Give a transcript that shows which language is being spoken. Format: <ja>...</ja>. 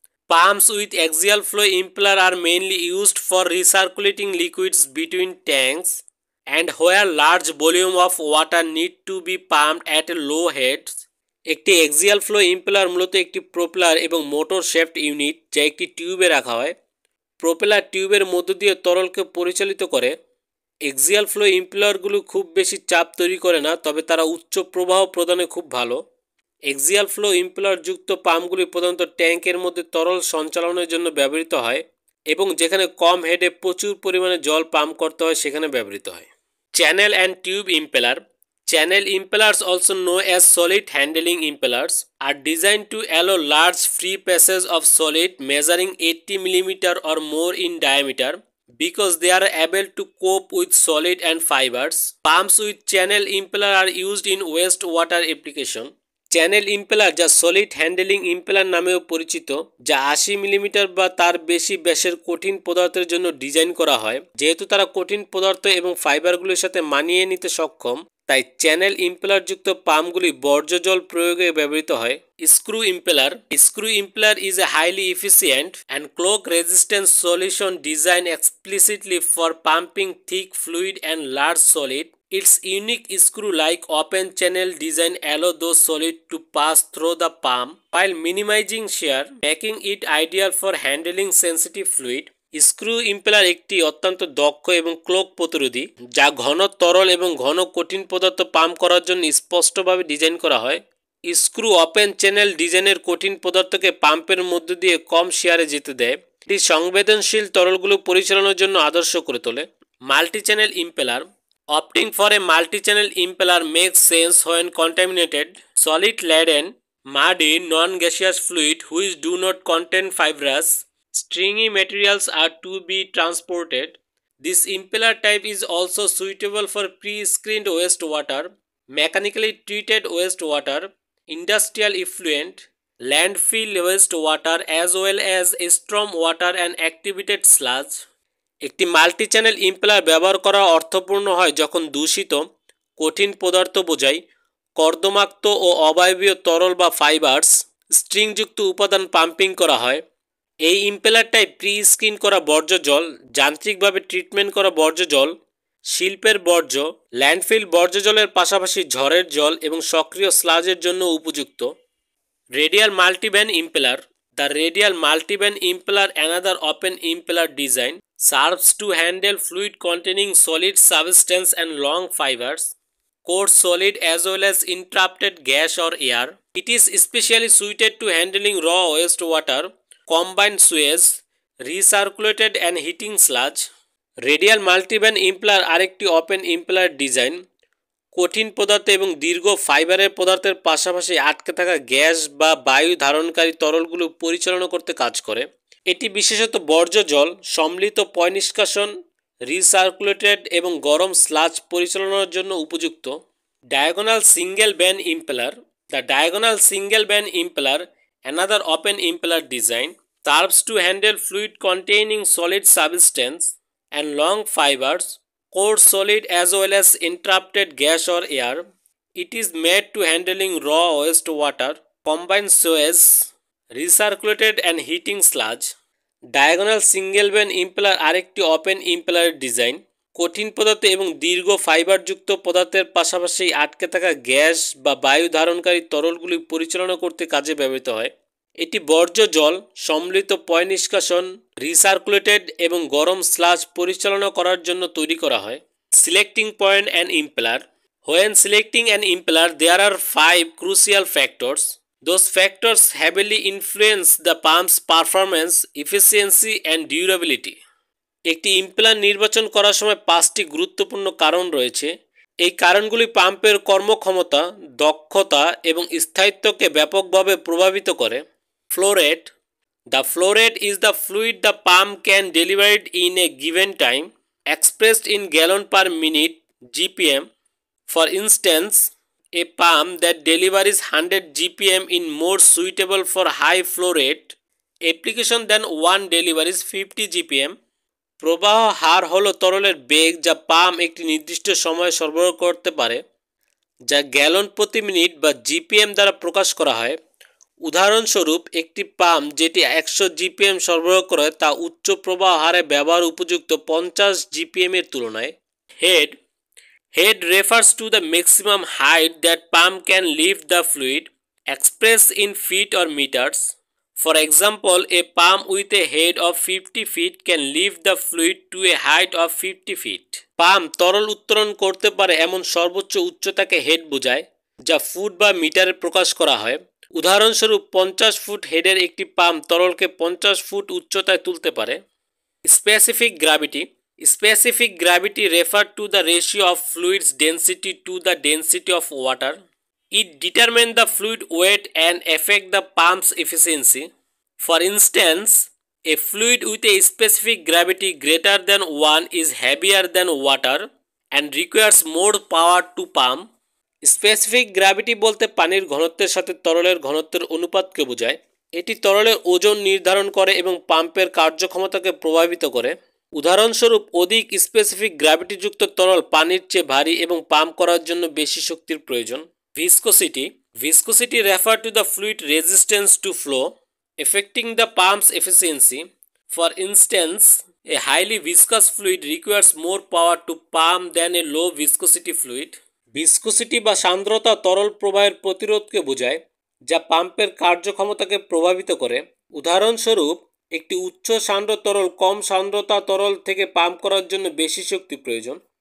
<en>Pumps with axial flow impeller are mainly used for recirculating liquids between tanks and where large volume of water need to be pumped at a low head.</en> <bn>একটি axial flow impeller মূলত একটি propeller এবং motor shaft unit যা একটি টিউবে রাখা হয়। Propeller টিউবের মধ্য দিয়ে তরলকে পরিচালিত করে। এক্সিয়াল ফ্লো ইম্পেলারগুলো খুব বেশি চাপ তৈরি করে না, তবে তারা উচ্চ প্রবাহ প্রদানে খুব ভালো। এক্সিয়াল ফ্লো ইম্পেলার যুক্ত পাম্পগুলি প্রধানত ট্যাঙ্কের মধ্যে তরল সঞ্চালনের জন্য ব্যবহৃত হয় এবং যেখানে কম হেডে প্রচুর পরিমাণে জল পাম্প করতে হয় সেখানে ব্যবহৃত হয়। Channel and tube impeller.</bn> <en>Channel impellers, also known as solid handling impellers, are designed to allow large free passage of solid measuring 80 mm or more in diameter because they are able to cope with solid and fibers. Pumps with channel impeller are used in wastewater application.</en> <bn>Channel impeller, যা solid handling impeller নামেও পরিচিত, যা 80 millimetre বা তার বেশি ব্যাসের কঠিন পদার্থের জন্য ডিজাইন করা হয়। যেহেতু তারা কঠিন পদার্থ এবং ফাইবারগুলির সাথে মানিয়ে নিতে সক্ষম, তাই চ্যানেল ইম্পেলার যুক্ত পাম্পগুলি বর্জ্য জল প্রয়োগে ব্যবহৃত হয়। Screw impeller.</bn> <en>Screw impeller is a highly efficient and clog resistant solution design explicitly for pumping thick fluid and large solid. Its unique screw-like open channel design allows those solids to pass through the pump while minimizing shear, making it ideal for handling sensitive fluid.</en> <bn>Screw impeller একটি অত্যন্ত দক্ষ এবং clog প্রতিরোধী, যা ঘন তরল এবং ঘন কঠিন পদার্থ পাম্প করার জন্য স্পষ্টভাবে ডিজাইন করা হয়। স্ক্রু ওপেন চ্যানেল ডিজাইনের কঠিন পদার্থকে পাম্পের মধ্য দিয়ে কম শেয়ারে যেতে দেয়। এটি সংবেদনশীল তরলগুলো পরিচালনার জন্য আদর্শ করে তোলে। Multi channel impeller.</bn> <en>Opting for a multi-channel impeller makes sense when contaminated, solid-laden, muddy, non-gaseous fluid which do not contain fibrous, stringy materials are to be transported. This impeller type is also suitable for pre-screened wastewater, mechanically treated wastewater, industrial effluent, landfill wastewater as well as storm water and activated sludge.</en> <bn>একটি multi channel impeller ব্যবহার করা অর্থপূর্ণ হয় যখন দূষিত, কঠিন পদার্থ বোঝাই, কর্দমাক্ত ও অবায়বীয় তরল বা ফাইবার্স, স্ট্রিংযুক্ত উপাদান পাম্পিং করা হয়। এই ইম্পেলারটাই প্রি স্ক্রিন করা বর্জ্য জল, যান্ত্রিকভাবে ট্রিটমেন্ট করা বর্জ্য জল, শিল্পের বর্জ্য, ল্যান্ডফিল বর্জ্য জলের পাশাপাশি ঝড়ের জল এবং সক্রিয় স্লাজের জন্য উপযুক্ত। Radial মাল্টিভ্যান impeller.</bn> <en>The radial multi-band impeller, another open impeller design, serves to handle fluid containing solid substance and long fibers, coarse solid as well as interrupted gas or air. It is especially suited to handling raw wastewater, combined sewage, recirculated and heating sludge.</en> <bn>Radial multiband impeller আরেকটি open impeller design, কঠিন পদার্থ এবং দীর্ঘ ফাইবারের পদার্থের পাশাপাশি আটকে থাকা গ্যাস বা বায়ু ধারণকারী তরলগুলো পরিচালনা করতে কাজ করে। এটি বিশেষত বর্জ্য জল, সম্মিলিত পয়ঃনিষ্কাশন, রিসার্কুলেটেড এবং গরম স্লাজ পরিচালনার জন্য উপযুক্ত। Diagonal single band impeller.</bn> <en>The diagonal single band impeller, another open impeller design, serves to handle fluid containing solid substance and long fibers, coarse solid as well as interrupted gas or air. It is made to handling raw wastewater, combined sewage, recirculated and heating sludge.</en> <bn>Diagonal single band impeller আরেকটি open ইম্পেলারের design, কঠিন পদার্থ এবং দীর্ঘ ফাইবারযুক্ত পদার্থের পাশাপাশি আটকে থাকা gas বা বায়ু ধারণকারী তরলগুলি পরিচালনা করতে কাজে ব্যবহৃত হয়। এটি বর্জ্য জল, সম্মিলিত পয়ঃনিষ্কাশন, রিসার্কুলেটেড এবং গরম স্লাজ পরিচালনা করার জন্য তৈরি করা হয়।</bn> <en>Selecting point and impeller. When selecting an impeller, there are 5 crucial factors. Those factors heavily influence the pump's performance, efficiency and durability.</en> <bn>একটি ইম্পেলার নির্বাচন করার সময় 5টি গুরুত্বপূর্ণ কারণ রয়েছে। এই কারণগুলি পাম্পের কর্মক্ষমতা, দক্ষতা এবং স্থায়িত্বকে ব্যাপকভাবে প্রভাবিত করে। Flow rate.</bn> <en>The flow rate is the fluid the pump can deliver it in a given time, expressed in gallon per minute (GPM). For instance, a pump that delivers 100 GPM is more suitable for high flow rate application than one delivers 50 GPM.</en> <bn>প্রবাহ হার হলো তরলের বেগ যা pump একটি নির্দিষ্ট সময়ে সরবরাহ করতে পারে, যা গ্যালন প্রতি মিনিট বা জিপিএম দ্বারা প্রকাশ করা হয়। উদাহরণস্বরূপ, একটি পাম্প যেটি 100 জিপিএম সরবরাহ করে তা উচ্চ প্রবাহ হারে ব্যবহার উপযুক্ত 50 জিপিএম এর তুলনায়।</bn> <en>Head refers to the maximum height that pump can lift the fluid, expressed in feet or meters. For example, a pump with a head of 50 feet can lift the fluid to a height of 50 feet.</en> <bn>Pump তরল উত্তোলন করতে পারে এমন সর্বোচ্চ উচ্চতাকে head বোঝায়, যা foot বা মিটারে প্রকাশ করা হয়। উদাহরণস্বরূপ, 50 ফুট হেডের একটি পাম্প তরলকে 50 ফুট উচ্চতায় তুলতে পারে। Specific gravity.</bn> <en>Specific gravity refers to the ratio of fluid's density to the density of water. It determines the fluid weight and affects the pump's efficiency. For instance, a fluid with a specific gravity greater than 1 is heavier than water and requires more power to pump.</en> <bn>Specific gravity বলতে পানির ঘনত্বের সাথে তরলের ঘনত্বের অনুপাতকে বোঝায়। এটি তরলের ওজন নির্ধারণ করে এবং পাম্পের কার্যক্ষমতাকে প্রভাবিত করে। উদাহরণস্বরূপ, অধিক স্পেসিফিক গ্র্যাভিটিযুক্ত তরল পানির চেয়ে ভারী এবং পাম্প করার জন্য বেশি শক্তির প্রয়োজন।</bn> <en>Viscosity refers to the fluid resistance to flow, affecting the pump's efficiency. For instance, a highly viscous fluid requires more power to pump than a low viscosity fluid.</en> <bn>Viscosity বা সান্দ্রতা তরল প্রবাহের প্রতিরোধকে বোঝায়, যা পাম্পের কার্যক্ষমতাকে প্রভাবিত করে। উদাহরণস্বরূপ, একটি উচ্চ সান্দ্র তরল কম সান্দ্রতা তরল থেকে পাম্প করার জন্য বেশি শক্তি প্রয়োজন।</bn>